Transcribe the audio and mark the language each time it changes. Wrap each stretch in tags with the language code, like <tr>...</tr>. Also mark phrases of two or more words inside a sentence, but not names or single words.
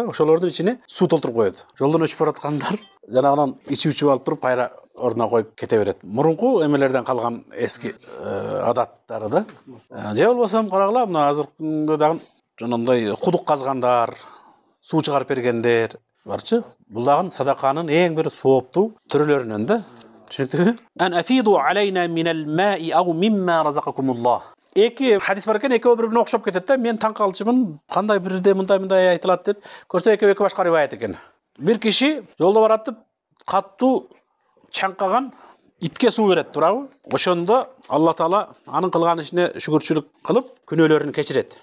<ky>Ошолордун ичине суу толтуруп коет. Жолдон өчүп бараткандар жанагынан ичип алып туруп кайра ордуна коюп кете берет. Мурунку эмелерден калган эски адаттары да. Же болбосо карагыла, мына азыркы күндө дагы жанагындай кудук казгандар, суу чыгарып бергендер барчы. Бул дагы садаканын эң бир сооптуу түрлөрүнөн да. Түшүнүктүбү?</ky> <ar>أن أفيضوا علينا من الماء أو مما رزقكم الله.</ar> <ky>Эки хадис бар экен, экөө бири-бирине окшоп кетет да. Мен таң калчумун, кандай бирде мындай айтылат деп. Көрсө экөө эки башка риваят экен. Бир киши жолдо баратып, каттуу чаңкаган итке суу берет, туурабы? Ошондо Алла Таала анын кылган ишине шүгүрчүлүк кылып, күнөөлөрүн кечирет.</ky>